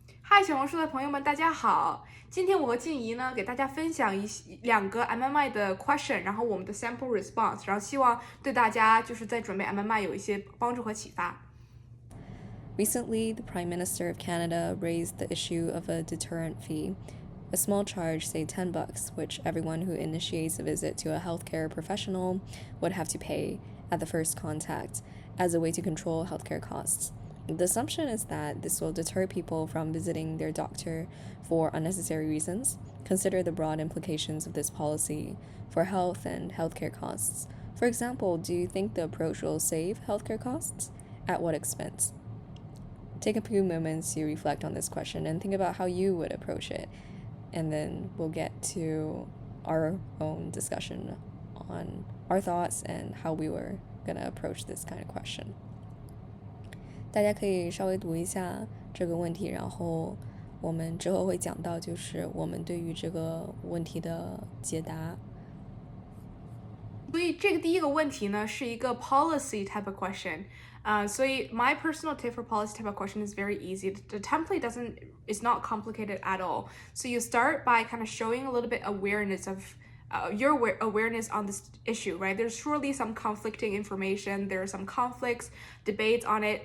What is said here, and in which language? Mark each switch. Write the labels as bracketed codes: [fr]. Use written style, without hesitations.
[zh] 嗨，小红书的朋友们，大家好！今天我和静怡呢，给大家分享两个 MMI 的 question，然后我们的 sample response，然后希望对大家就是在准备 MMI 有一些帮助和启发。 [en] Recently, the Prime Minister of Canada raised the issue of a deterrent fee, a small charge, say $10, which everyone who initiates a visit to a healthcare professional would have to pay at the first contact as a way to control healthcare costs. The assumption is that this will deter people from visiting their doctor for unnecessary reasons. Consider the broad implications of this policy for health and healthcare costs. For example, do you think the approach will save healthcare costs? At what expense? Take a few moments to reflect on this question and think about how you would approach it. And then we'll get to our own discussion on our thoughts and how we were going to approach this kind of question. [zh] 大家可以稍微读一下这个问题，然后我们之后会讲到就是我们对于这个问题的解答。所以这个第一个问题呢是一个 [en] policy type of question。 [zh] 所以 [en] my personal tip for policy type of question is very easy. The template is not complicated at all. So you start by kind of showing a little bit awareness of your awareness on this issue, right? There's surely some conflicting information. There are some conflicts, debates on it.